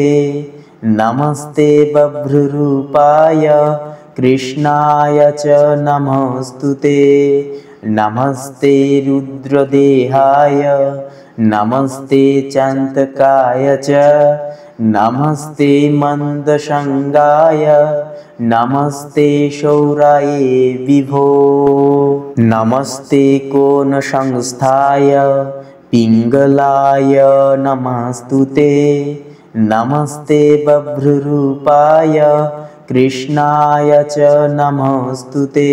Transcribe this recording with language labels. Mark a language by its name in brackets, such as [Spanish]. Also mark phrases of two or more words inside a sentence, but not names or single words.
[Sanskrit] নমস্তে বভ্ররূপায় কৃষ্ণায় চ নমস্তুতে। নমস্তে রুদ্রদেহায় নমস্তে চান্তকায় চ। নমস্তে মন্দসঙ্গায় नमस्ते शौराये विभो। नमस्ते कोणसंस्थाय पिङ्गलाय नमस्तुते। नमस्ते बभ्रुरूपाय कृष्णाय च नमस्तुते।